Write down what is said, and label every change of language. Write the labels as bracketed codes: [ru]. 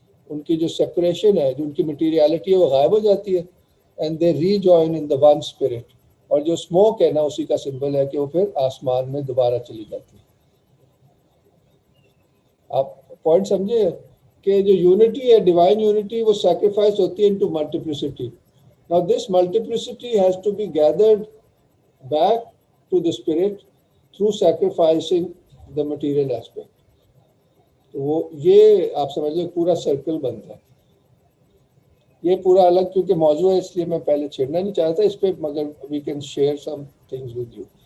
[ur] ان کی جو سیپریشن ہے، جو ان کی مٹیریالٹی ہے وہ غائب ہو جاتی ہے، [en] And they rejoin in the one spirit. [ur] اور جو اسموک ہے نا اسی کا سمبل ہے کہ وہ پھر آسمان میں دوبارہ چلی جاتی ہے. آپ پوائنٹ سمجھے کہ جو یونٹی ہے ڈیوائن یونٹی وہ سیکریفائس ہوتی ہے into multiplicity. [en] Now this multiplicity has to be gathered back to the spirit through sacrificing the material aspect. [ur] تو وہ یہ آپ سمجھ لیں پورا سرکل بنتا ہے. یہ پورا الگ کیونکہ موضوع ہے اس لیے میں پہلے چھیڑنا نہیں چاہتا اس پہ, مگر [en] We can share some things with you.